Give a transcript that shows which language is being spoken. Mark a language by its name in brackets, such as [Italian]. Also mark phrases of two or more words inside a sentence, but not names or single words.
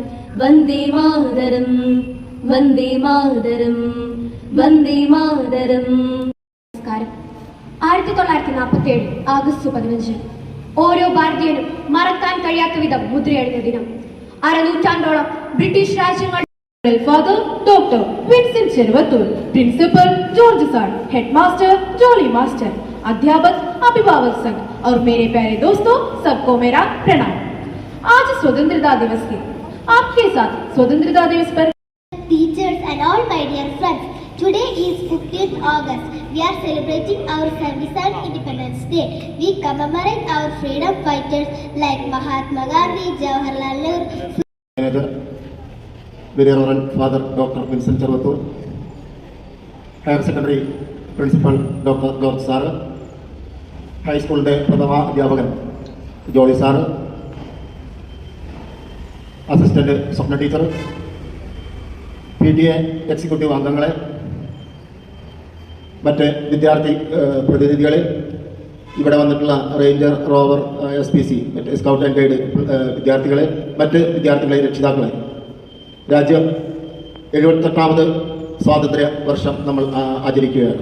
[Malayalam] വന്ദേ മാതരം വന്ദേ മാതരം വന്ദേ മാതരം. നമസ്കാരം. 1947 ആഗസ്റ്റ് 15 ഓരോ ഭാരതീയനും മറക്കാൻ കഴിയാത്ത വിധം മുദ്രയെഴുന്ന ദിനം. അരനൂറ്റാണ്ടോളം ബ്രിട്ടീഷ് രാജ്യങ്ങൾ. ഫാദർ ഡോക്ടർ വിൻസെന്റ് ചെറുവത്തൂർ, [Hindi] प्रिंसिपल जॉर्ज सर, हेडमास्टर जॉली मास्टर, अध्यापक अभिभावक संघ और मेरे प्यारे दोस्तों, सबको मेरा प्रणाम. आज स्वतंत्रता दिवस है. आपके साथ स्वतंत्रता दिवस पर [English] teachers and all my dear friends, today is 15th August. We are celebrating our 77th Independence Day. We commemorate our freedom fighters like Mahatma Gandhi, Jawaharlal Nehru. Manager, Very Reverend Father Dr. Vincent Chervatur, Higher Secondary Principal Dr. George Sir, High School Day [Malayalam] പ്രഥമ അധ്യാപകൻ [English] Jolly Sir, Assistant Swapna Teacher, [Malayalam] PTA എക്സിക്യൂട്ടീവ് അംഗങ്ങളെ, മറ്റ് വിദ്യാർത്ഥി പ്രതിനിധികളെ, ഇവിടെ വന്നിട്ടുള്ള റേഞ്ചർ, റോവർ, SPC, മറ്റ് [English] scout and guide [Malayalam] വിദ്യാർത്ഥികളെ, മറ്റ് വിദ്യാർത്ഥികളെ, രക്ഷിതാക്കളെ, രാജ്യം 78ാമത് സ്വാതന്ത്ര്യ വർഷം നമ്മൾ ആചരിക്കുകയാണ്.